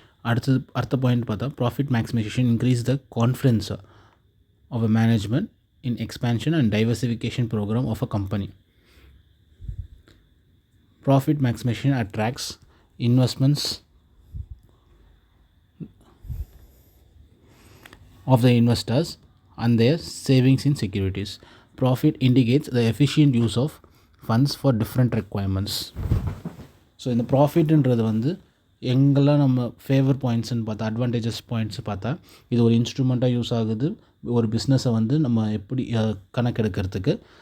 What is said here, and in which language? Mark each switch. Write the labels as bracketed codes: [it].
[ta] அடுத்த பாயிண்ட் பார்த்தா, [en] Profit maximisation increase the confidence of a management in expansion and diversification programme of a company. Profit maximisation attracts investments of the investors and their savings in securities. Profit indicates the efficient use of funds for different requirements. [ta] So இந்த ப்ராஃபிட்ன்றது வந்து எங்கெல்லாம் நம்ம favour பாயிண்ட்ஸ்ன்னு பார்த்தா, advantages points பார்த்தா, இது ஒரு இன்ஸ்ட்ருமெண்ட்டாக use ஆகுது ஒரு பிஸ்னஸை வந்து நம்ம எப்படி கணக்கெடுக்கிறதுக்கு.